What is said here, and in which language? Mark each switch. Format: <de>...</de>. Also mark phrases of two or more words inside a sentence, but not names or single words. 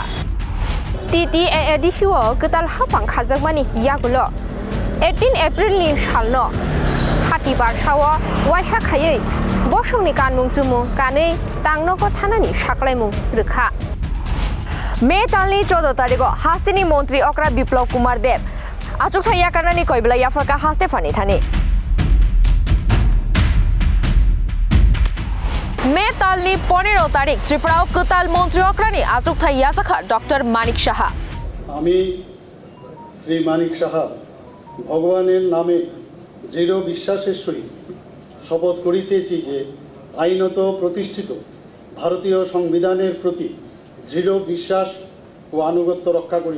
<trp>TTAADCO कताल हाफां खाजागमानि यागुल 18 एप्रिलनि सालनो हाति बारसाव वाइसाखायै बसंनि गानमुं जुमुं गानै तांनोको थानानि साख्लायमुं रोखा मे तालनि 14 तारिखआव हास्तेनि मन्त्री अक्रा बिप्लव कुमार देव आचुकथा याकारनानि कयबला याफरका हास्ते फानि थानि मे तालनि 15 तारिख त्रिपुरा कताल मन्त्री अक्रानि आचुकथा याजाखा डॉक्टर मानिक शाह</trp> <bn>আমি শ্রী মানিক সাহা ভগবানের নামে দৃঢ় বিশ্বাসের সহিত শপথ করিতেছি যে আইনত প্রতিষ্ঠিত ভারতীয় সংবিধানের প্রতি দৃঢ় বিশ্বাস ও আনুগত্য রক্ষা করিব।</bn>